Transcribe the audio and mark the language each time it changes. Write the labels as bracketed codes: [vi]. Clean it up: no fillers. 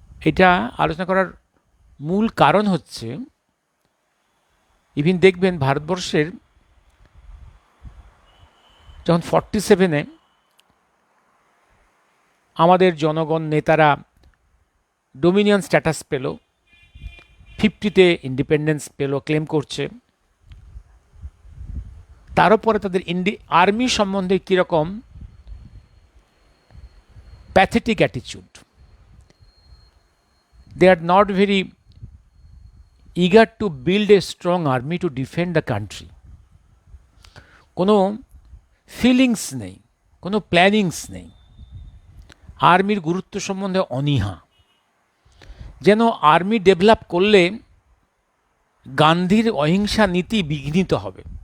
[bn] এটা আলোচনা করার মূল কারণ হচ্ছে, ইভিন দেখবেন ভারতবর্ষের যখন 47-এ আমাদের জনগণ নেতারা ডোমিনিয়ন স্ট্যাটাস পেল, 50-তে ইন্ডিপেন্ডেন্স পেল ক্লেম করছে, তার উপরে তাদের আর্মি সম্বন্ধে কীরকম pathetic অ্যাটিচিউড। [en] They are not very eager to build a strong army to defend the country. [bn] কোনো ফিলিংস নেই, কোনো প্ল্যানিংস নেই, আর্মির গুরুত্ব সম্বন্ধে অনীহা, যেন আর্মি ডেভেলপ করলে গান্ধীর অহিংসা নীতি বিঘ্নিত হবে।